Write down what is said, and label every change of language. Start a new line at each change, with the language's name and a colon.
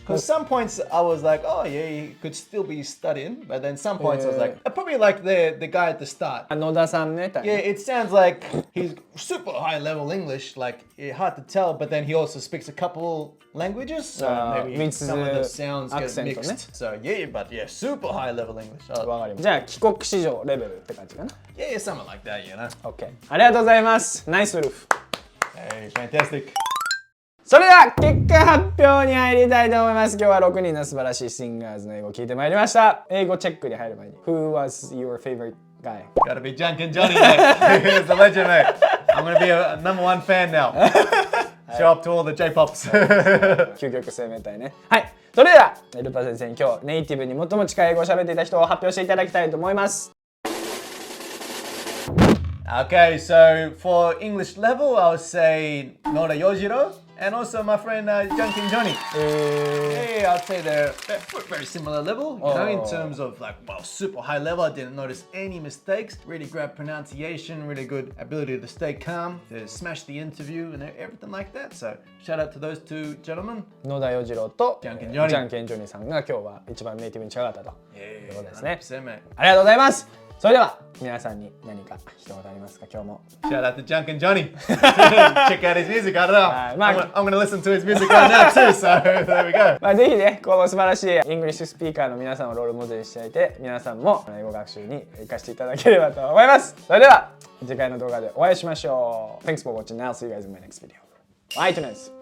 English: Because some points I was like, oh yeah, you could still be studying, but then some points I was like, probably like the guy at the start.
Japanese: 野田さんね。
English: Yeah, it sounds like he's super high level English, like hard to tell, but then he also speaks a couple languages, so maybe some of the sounds get mixed. So yeah, but yeah, super high level English.
Japanese: じゃあ帰国子女レベルって感じかな。
English: Yeah, something like that, you know. OK。
Japanese: ありがとうございます。
English: ナイスウルフ。 Hey, fantastic.
Japanese: それでは結果発表に入りたいと思います。今日は6人の素晴らしいシンガーズの英語を聞いてまいりました。英語チェックに入る前に
English: Who was your favorite guy? Gotta be Junkin Johnny, mate. He's the legend, mate. I'm gonna be a number one fan now. Show up to all the J-pops.
Japanese: 究極生命体ね。はい。それではルパ先生に今日ネイティブに最も近い英語を喋っていた人を発表していただきたいと思います。
English: Okay, so for English level, I would say Nora Yojiro and also my friend Junkin Johnny. Yeah, I'd say they're very similar level, you know, in terms of like, well, super high level. I didn't notice any mistakes. Really great pronunciation, really good ability to stay calm, to smash the interview and everything like that. So shout out to those two gentlemen.
Japanese: 野田洋次郎とジャンケンジョニージャンケンジョニーさんが今日は一番ネイティブに近かったということですね。
English: 100%.
Japanese: ありがとうございます。それでは皆さんに何か一言ありますか？今日も。
English: Shout out to Junkin Johnny. Check out his music. I don't know. I'm gonna listen to his music right now too. So there we go.
Japanese: ぜひね、この素晴らしいイングリッシュスピーカーの皆さんをロールモデルにしていて、皆さんも英語学習に生かしていただければと思います。それでは次回の動画でお会いしましょう。
English: Thanks for watching. I'll see you guys in my next video. Bye, iTunes.